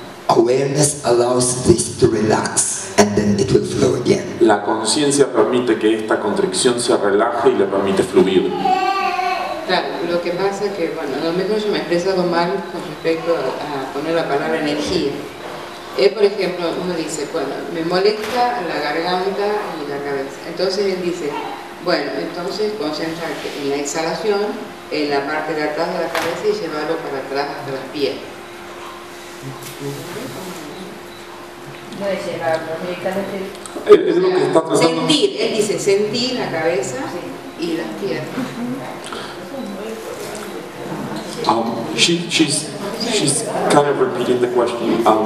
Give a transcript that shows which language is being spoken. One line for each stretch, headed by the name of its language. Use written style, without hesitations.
English: Awareness allows this to relax and then it will flow again.
Spanish: La conciencia permite que esta contracción se relaje y le permite fluir. Claro, lo que pasa es que, bueno, a lo mejor yo me he expresado mal con respecto a poner la palabra energía. Por ejemplo, uno dice, bueno, me molesta la garganta y la cabeza. Entonces él dice, bueno, entonces concéntrate en la exhalación, en la parte de atrás de la cabeza y llevarlo para atrás hasta las piernas. No es llevarlo, directamente. Es lo que está tratando. Sentir, él dice, sentir la cabeza y las piernas.
English: She's kind of repeating the question.